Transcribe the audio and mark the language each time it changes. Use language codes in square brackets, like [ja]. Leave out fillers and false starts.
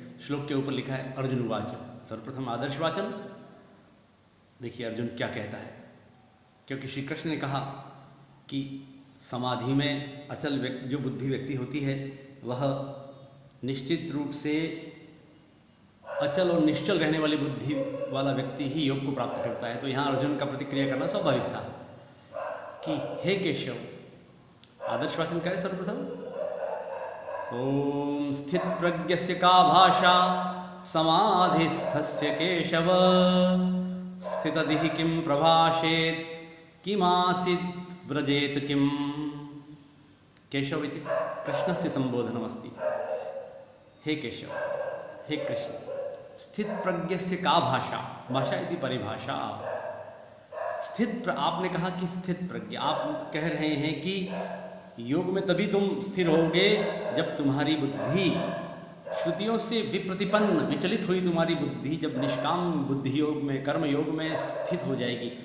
[hi] श्लोक के ऊपर लिखा है अर्जुन उवाच, सर्वप्रथम आदर्श वाचन। देखिए अर्जुन क्या कहता है, क्योंकि श्री कृष्ण ने कहा कि समाधि में अचल जो बुद्धि व्यक्ति होती है वह निश्चित रूप से अचल और निश्चल रहने वाली बुद्धि वाला व्यक्ति ही योग को प्राप्त करता है। तो यहाँ अर्जुन का प्रतिक्रिया करना स्वाभाविक था कि हे केशव, आदर्श वाचन करें सर्वप्रथम। [sa] ओम स्थित प्रज्ञस्य का भाषा समाधिस्थस्य केशव, स्थितधिः किं प्रभाषेत किमासीत् व्रजेत किम। केशव इति कृष्णस्य संबोधनमस्ति। हे केशव, हे कृष्ण, स्थित प्रज्ञस्य का भाषा, [hi] भाषा इति परिभाषा। आपने कहा कि स्थित प्रज्ञ, आप कह रहे हैं कि योग में तभी तुम स्थिर होगे जब तुम्हारी बुद्धि श्रुतियों से विप्रतिपन्न विचलित हुई तुम्हारी बुद्धि जब निष्काम बुद्धि योग में, कर्म योग में स्थित हो जाएगी।